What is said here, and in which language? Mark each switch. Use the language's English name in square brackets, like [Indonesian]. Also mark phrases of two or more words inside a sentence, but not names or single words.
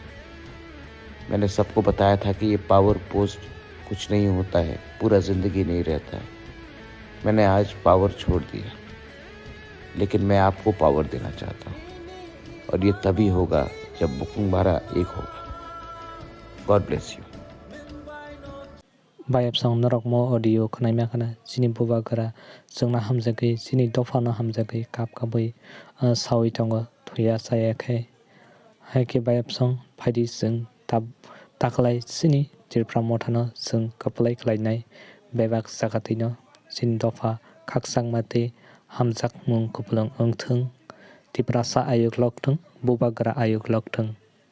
[Hindi] मैंने सबको बताया था कि ये पावर पोस्ट कुछ नहीं होता है, पूरा ज़िंदगी नहीं रहता है। मैंने आज पावर छोड़ दिया, लेकिन मैं आपको पावर देना चाहता हूँ और ये तभी होगा जब बुकुंबारा एक होगा। [English] God bless you. [Kok Borok] बायब sang norok mo audio khnai ma khana chini buba gara jongna hamjagai chini dofano hamjagai kap kabui sawi tongo thuya saya khai hai ke bayab sang phaidi jeng taklai chini tirpra mothano jeng kaplai khlainai bebak sakatino chini dofa khaksang mate hamjak mung kuplung ongthung tiprasa ayuk lokthung buba gara ayuk lokthung